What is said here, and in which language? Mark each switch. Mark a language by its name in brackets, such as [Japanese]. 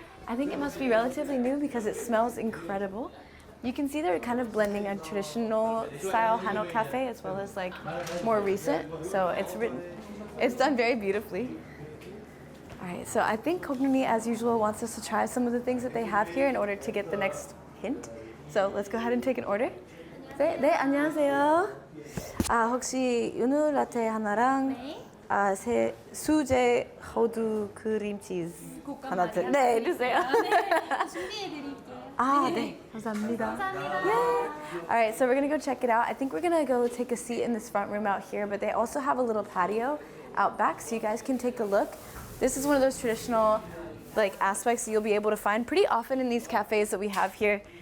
[English] I think it must be relatively new because it smells incredible. You can see they're kind of blending a traditional style Hanok cafe as well as like more recent. So it's done very beautifully. All right, so I think Koknuni, as usual, wants us to try some of the things that they have here in order to get the next hint. So let's go ahead and take an order. [Korean] 네, 안녕하세요. 혹시 유누 라테 하나랑 수제 호두 크림 치즈 하나 네, 주세요. 준비해드릴게요. 네, 감사합니다. [English] All right, so we're gonna go check it out. I think we're gonna go take a seat in this front room out here, but they also have a little patio out back, so you guys can take a look. This is one of those traditional like aspects that you'll be able to find pretty often in these cafes that we have here.